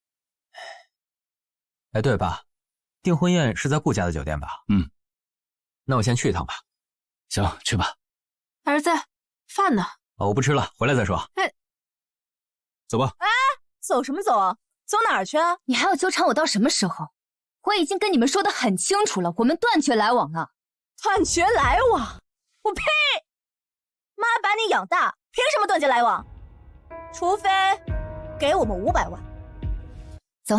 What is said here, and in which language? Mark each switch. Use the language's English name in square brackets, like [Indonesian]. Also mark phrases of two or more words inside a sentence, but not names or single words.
[Chinese] 哎，對，爸，訂婚宴是在顧家的酒店吧？嗯。那我先去一趟吧。行，去吧。兒子，飯呢？哦，我不吃了，回來再說。哎，走吧。哎，走什麼走啊？走哪兒去啊？你還要糾纏我到什麼時候？我已經跟你們說得很清楚了，我們斷絕來往了。斷絕來往？我呸！媽把你養大，憑什麼斷絕來往？除非給我們500萬。走。